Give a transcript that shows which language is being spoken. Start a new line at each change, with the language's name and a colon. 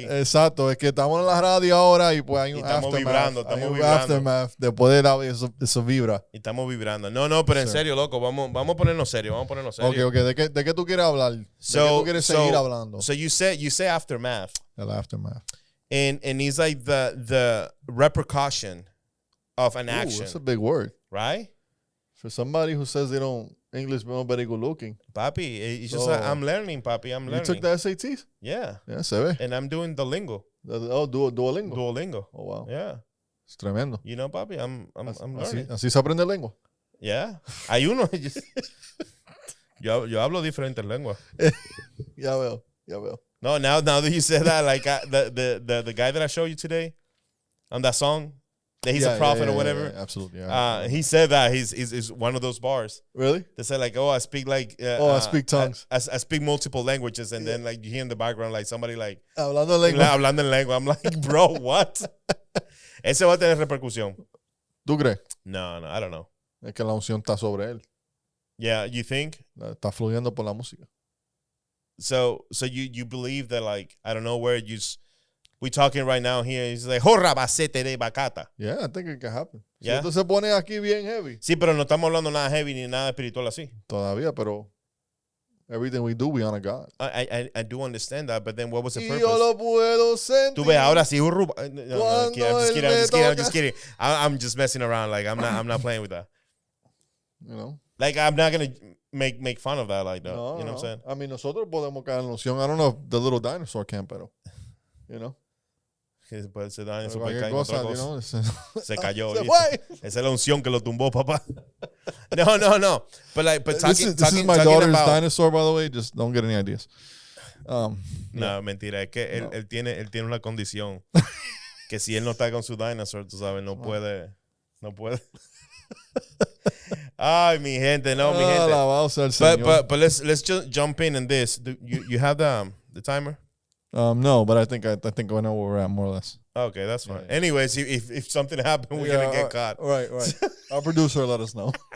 Spanish: Exacto, es que estamos en la radio ahora y pues hay un aftermath. Después de eso vibra. Y estamos vibrando. No, pero en serio, loco, vamos a ponernos serio.
English: Ok.
Spanish: ¿De qué tú quieres hablar? ¿De qué tú quieres seguir hablando?
English: So you say aftermath.
Spanish: El aftermath.
English: And it's like the repercussion of an action. That's a big word. Right? For somebody who says they don't English not very good looking. Papi, it's just like, I'm learning, papi. I'm learning. You took the SATs? Yeah. Yeah,
Spanish: se ve.
English: And I'm doing Duolingo. Duolingo. Duolingo. Oh, wow. Yeah.
Spanish: Es tremendo.
English: You know, papi, I'm learning.
Spanish: Así se aprende lengua.
English: Yeah.
Spanish: Hay uno. Yo hablo diferentes lenguas. Ya veo.
English: No, now that you said that, like the guy that I showed you today on that song, that he's a prophet or whatever. Yeah, absolutely. He said that he's one of those bars. Really? They said like, oh, I speak like. I speak tongues. I speak multiple languages, and then like you hear in the background like somebody like
Spanish: hablando en lengua.
English: I'm like, bro, what?
Spanish: Ese va a tener repercusión. ¿Tú crees?
English: No, I don't know.
Spanish: Es que la unción está sobre él.
English: Yeah, you think?
Spanish: Está fluyendo por la música.
English: So you believe that, like, I don't know where we talking right now here. He's like, jorra bacete de bacata. Yeah, I think it can happen. Yeah.
Spanish: Si esto se pone aquí bien heavy. Sí, pero no estamos hablando nada heavy ni nada espiritual así. Todavía, pero
English: everything we do, we honor God. I do understand that, but then what was the purpose?
Spanish: Yo lo puedo sentir. Tú ves, ahora sí, no,
English: I'm just kidding. I'm just messing around. Like, I'm not playing with that. You know? Like, I'm not going to make fun of that like that. No, you know what I'm saying? I mean,
Spanish: nosotros podemos caer en la unción.
English: I don't know if the little dinosaur can,
Spanish: pero,
English: you know?
Spanish: Pues ese dinosaur cosa,
English: you know,
Spanish: se cayó. Se fue. Esa es la unción que lo tumbó, papá.
English: No. But this is my daughter's dinosaur, by the way. Just don't get any ideas.
Spanish: No, mentira. Es que él tiene una condición que si él no está con su dinosaur, tú sabes, no puede. Ay, mi gente, no, mi gente.
English: But let's just jump in this. You have the timer? No, but I think I know where we're at more or less. Okay, that's fine. Yeah. Anyways, if something happened, we're gonna get caught. Right. Our producer let us know.